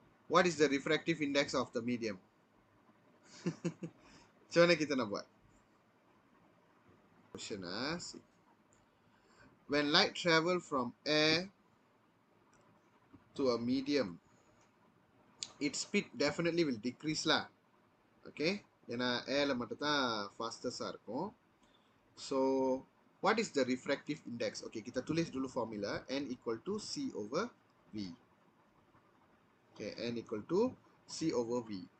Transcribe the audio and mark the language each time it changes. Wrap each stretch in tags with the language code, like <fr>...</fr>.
<en>What is the refractive index of the medium?</en> <ms>Macam mana kita nak buat?</ms> <en>Question. When light travel from air to a medium, its speed definitely will decrease lah. Okay?</en> <ta>ஏன்னா airல மட்டும் தான் fastest இருக்கும்.</ta> <en>So, what is the refractive index? Okay,</en> <ms>kita tulis dulu formula.</ms> <en>N equal to C over V. Okay, N equal to C over V.</en>